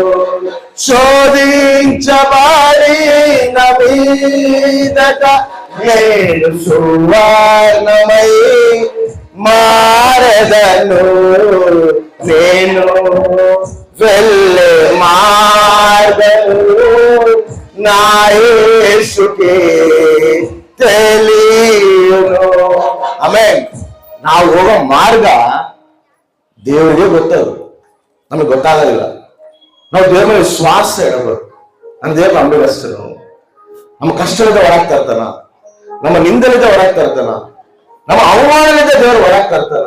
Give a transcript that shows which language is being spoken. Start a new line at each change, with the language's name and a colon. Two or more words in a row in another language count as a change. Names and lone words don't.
Telugu: శోధించబడి నా మీదట నేను సువర్ణమై మారెదను. నేను వెళ్ళే మార్గము నా యేసుకే తెలియును.
Kannada: ಆಮೆನ್. ನಾವು ಹೋಗೋ ಮಾರ್ಗ ದೇವರಿಗೆ ಗೊತ್ತದು, ನಮಗೆ ಗೊತ್ತಾಗೋದಿಲ್ಲ. ನಾವು ದೇವರ ಮೇಲೆ ವಿಶ್ವಾಸ ಇಡಬೇಕು. ನನ್ನ ದೇವ್ರ ನಂಬಿಗಷ್ಟು ನಮ್ಮ ಕಷ್ಟದಿಂದ ಹೊರಗೆ ತರ್ತಾನ, ನಮ್ಮ ನಿಂದಲಿಂದ ಹೊರಗೆ ತರ್ತಾನ, ನಮ್ಮ ಅವಮಾನದಿಂದ ದೇವರು ಹೊರಗೆ ತರ್ತಾನ.